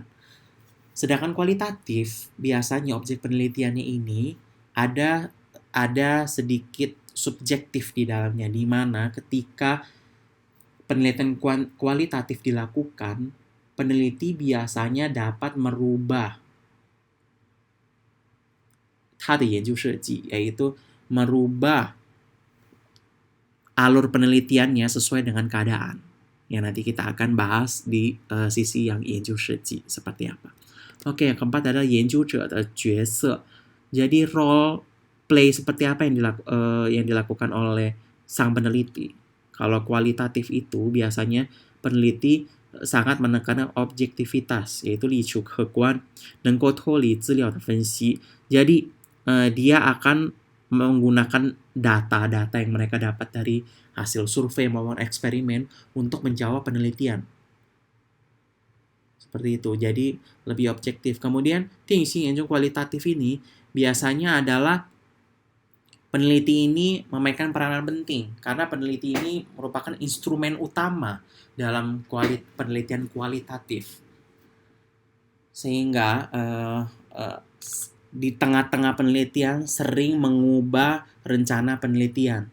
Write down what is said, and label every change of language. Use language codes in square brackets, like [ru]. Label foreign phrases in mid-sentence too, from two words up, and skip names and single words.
[id] Sedangkan kualitatif, biasanya objek penelitiannya ini ada sedikit subjektif di dalamnya, di mana ketika penelitian kualitatif dilakukan, peneliti biasanya dapat merubah [zh] 它的研究设计, [id] yaitu merubah alur penelitiannya sesuai dengan keadaan. Yang nanti kita akan bahas di sisi yang [zh] 研究设计 [id] seperti apa. Oke, yang keempat adalah [zh] 研究者的角色. [id] Jadi [en] role play [id] seperti apa yang dilakukan oleh sang peneliti. Kalau kualitatif itu biasanya peneliti sangat menekankan objektivitas, yaitu [zh] 理出客观, 能够脱离资料的分析. [id] Jadi dia akan menggunakan data-data yang mereka dapat dari hasil survei maupun eksperimen untuk menjawab penelitian. Seperti itu. Jadi lebih objektif. Kemudian, [zh] 定性研究 [id] kualitatif ini biasanya adalah peneliti ini memainkan peranan penting karena peneliti ini merupakan instrumen utama dalam penelitian kualitatif. Sehingga di tengah-tengah penelitian sering mengubah rencana penelitian.